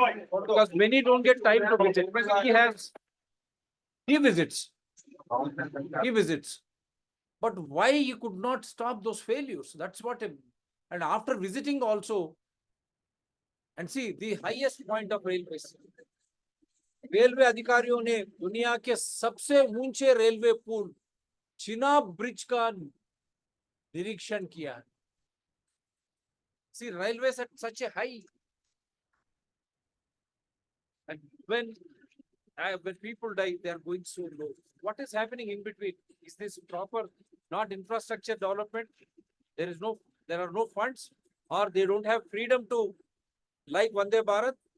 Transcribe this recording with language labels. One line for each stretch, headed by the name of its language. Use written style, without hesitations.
English: Because many don't get time to visit. He visits. He visits. But why he could not stop those failures? That's what. And after visiting also, and see the highest point of railways.
Hindi: Railway अधिकारियों ने दुनिया के सबसे ऊंचे railway पुल Chenab bridge का निरीक्षण किया.
English: See, railways at such a high. And when people die, they are going so low. What is happening in between? Is this proper, not infrastructure development? There are no funds, or they don't have freedom to, like Vande Bharat.